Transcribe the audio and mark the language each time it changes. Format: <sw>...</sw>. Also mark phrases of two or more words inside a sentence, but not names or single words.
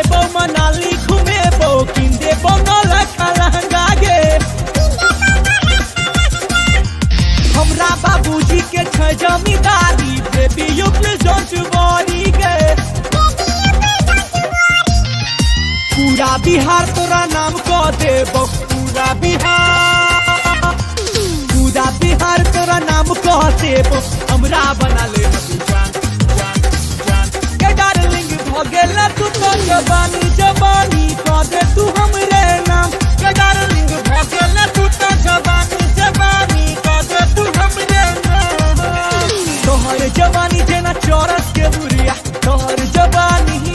<mai>मनाली घुमेबो किन देबो नौलखा लहंगा गे हमरा बाबूजी के छै जमींदारी</mai> <en>baby you please don't worry</en> <mai>गे पूरा बिहार तोरा नाम कह देबो पूरा बिहार तोरा नाम कह देबो हमरा बना ले तू जान के डार्लिंग भ गेल तू तो जवानी जवानी कह दे तू हमरे नाम के डार्लिंग भ गेल तू तो जवानी जवानी कह दे तू हमरे नाम तोहर जवानी जेना चौरस के बुरिया तोहर जवानी</mai>